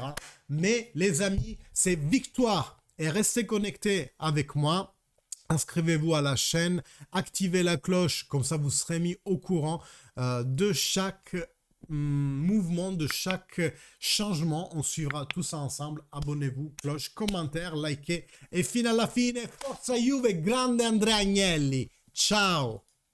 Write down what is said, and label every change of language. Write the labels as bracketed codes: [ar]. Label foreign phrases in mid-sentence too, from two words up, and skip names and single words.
[fr] Mais les amis, c'est victoire. Et restez connectés avec moi. Inscrivez-vous à la chaîne, activez la cloche, comme ça vous serez mis au courant de chaque mouvement, de chaque changement. On suivra tout ça ensemble. Abonnez-vous, cloche, commentaire, likez. [it] Et fino alla fine, forza Juve, grande Andrea Agnelli. Ciao!